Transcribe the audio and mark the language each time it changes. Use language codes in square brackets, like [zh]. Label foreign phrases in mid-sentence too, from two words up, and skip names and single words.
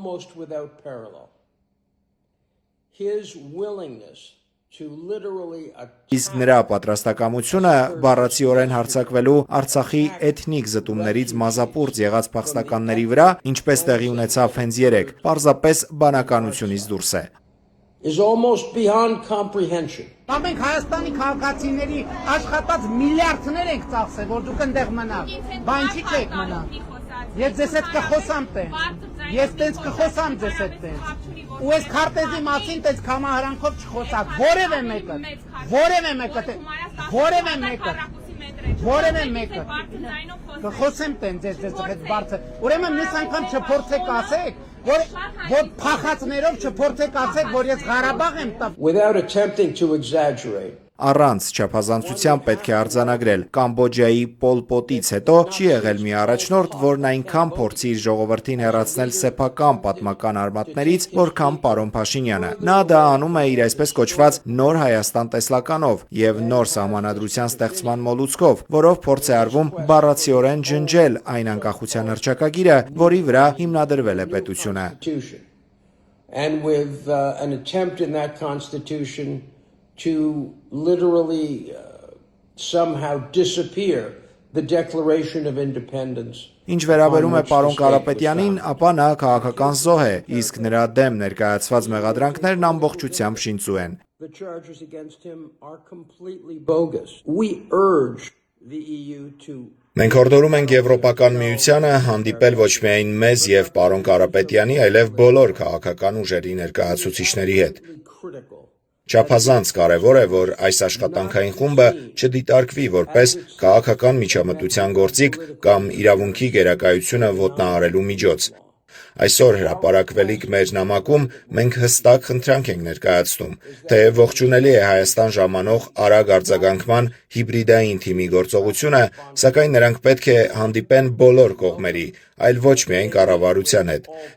[hy] Իսկ նրա պատրաստակամությունը բառացիորեն հարձակվելու Արցախի էթնիկ զտումներից մազապուրծ եղած փախստականների վրա, ինչպես տեղի ունեցավ հենց երեկ, պարզապես բանականությունից դուրս է։ [en] Is almost beyond comprehension. [hy] Մենք Հայաստանի քաղաքացիների աշխատած միլիարդներ ենք ծախսել, որ դուք այնտեղ մնաք։ Բան չի չեք մնա։ Ես ձեզ հետ կխոսամ տենց։ Ես տենց կխոսամ ձեզ հետ տենց։ Ու այս քարտեզի մասին տենց կամահարանքով չխոսակ։ Որևէ մեկը։ Կխոսեմ տենց ձեզ հետ բարձր։ Ուրեմն մյուս անգամ չփորձեք ասեք, որ փախածներով չփորձեք ասեք, որ ես Ղարաբաղ եմ տա։ [en] Without attempting to exaggerate. [hy] Առանց չափազանցության պետք է արձանագրել Կամբոջայի Պոլ Պոտից հետո չի եղել մի առաջնորդ, որն այնքան փորձի իր ժողովրդին հեռացնել սեփական պատմական արմատներից, որքան պարոն Փաշինյանը։ Նա դա անում է իր այսպես կոչված նոր Հայաստան տեսլականով եւ նոր սահմանադրության ստեղծման մոլուցքով, որով փորձ է արվում բառացիորեն ջնջել այն անկախության հռչակագիրը, որի վրա հիմնադրվել է պետությունը։ [en] And with an attempt in that constitution to literally somehow disappear the Declaration of Independence. [hy] Ինչ վերաբերում է պարոն Կարապետյանին, ապա նա քաղաքական զոհ է, իսկ նրա դեմ ներկայացված մեղադրանքներն ամբողջությամբ շինծու են։ [en] The charges against him are completely bogus. We urge the EU to [hy] Մենք հորդորում ենք Եվրոպական միությանը հանդիպել ոչ միայն մեզ եւ պարոն Կարապետյանի, այլև բոլոր քաղաքական ուժերի ներկայացուցիչների հետ։ Չափազանց կարևոր է, որ այս աշխատանքային խումբը չդիտարկվի որպես քաղաքական միջամտության գործիք կամ իրավունքի գերակայությունը ոտնահարելու միջոց։ Այսօր հրապարակվելիք մեր նամակում մենք հստակ խնդրանք ենք ներկայացնում, թեև ողջունելի է Հայաստան ժամանող արագ արձագանքման հիբրիդային թիմի գործողությունը, սակայն նրանք պետք է հանդիպեն բոլոր կողմերի, այլ ոչ միայն կառավարության հետ։